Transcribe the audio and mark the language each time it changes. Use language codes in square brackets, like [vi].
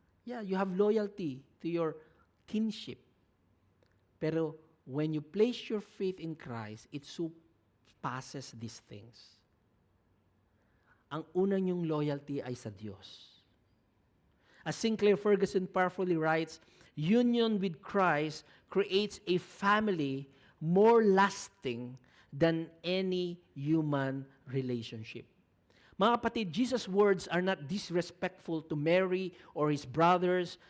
[en] Yeah, you have loyalty to your kinship. Pero when you place your faith in Christ, it surpasses these things. [tl] Ang una niyong loyalty ay sa Diyos. [en] As Sinclair Ferguson powerfully writes, union with Christ creates a family more lasting than any human relationship. [tl] Mga kapatid, [en] Jesus' words are not disrespectful to Mary or his brothers.